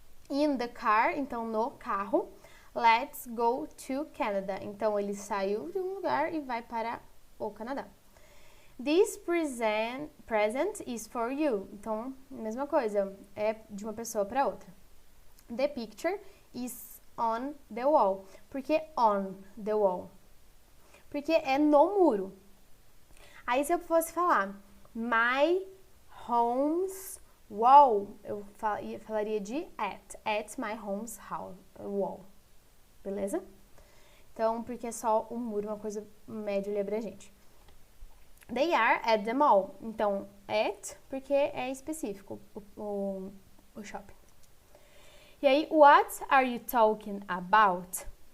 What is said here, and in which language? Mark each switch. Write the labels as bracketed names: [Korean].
[English] In the car, [Portuguese] então no carro. [English] Let's go to Canada. [Portuguese] Então, ele saiu de um lugar e vai para o Canadá. [English] This present is for you. [Portuguese] Então, mesma coisa, é de uma pessoa para outra. [English] The picture is on the wall. [Portuguese] Por que [English] on the wall? [Portuguese] Porque é no muro. Aí, se eu fosse falar [English] my home's wall, [Portuguese] eu falaria de [English] at my home's wall. [Portuguese] Beleza? Então, porque é só um muro, uma coisa média e abrangente. [English] They are at the mall. [Portuguese] Então, at, porque é específico o shopping. E aí, [English] what are you talking about?